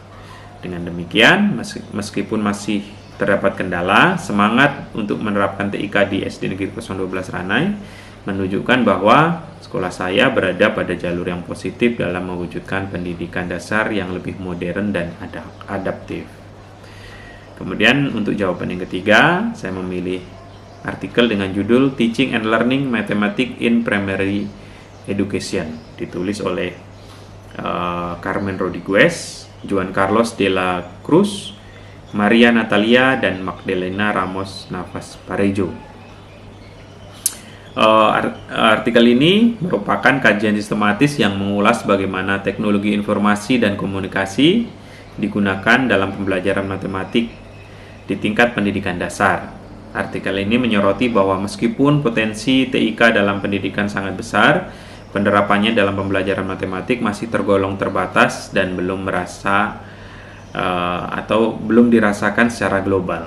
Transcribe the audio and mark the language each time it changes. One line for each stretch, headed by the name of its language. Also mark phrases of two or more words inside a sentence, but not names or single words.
Indonesian: Dengan demikian, meskipun masih terdapat kendala, semangat untuk menerapkan TIK di SD Negeri 012 Ranai menunjukkan bahwa sekolah saya berada pada jalur yang positif dalam mewujudkan pendidikan dasar yang lebih modern dan adaptif. Kemudian untuk jawaban yang ketiga, saya memilih artikel dengan judul Teaching and Learning Mathematics in Primary Education, ditulis oleh Carmen Rodriguez, Juan Carlos de la Cruz, Maria Natalia, dan Magdalena Ramos Navas Parejo. Artikel ini merupakan kajian sistematis yang mengulas bagaimana teknologi informasi dan komunikasi digunakan dalam pembelajaran matematik di tingkat pendidikan dasar. Artikel ini menyoroti bahwa meskipun potensi TIK dalam pendidikan sangat besar, penerapannya dalam pembelajaran matematik masih tergolong terbatas dan belum dirasakan secara global.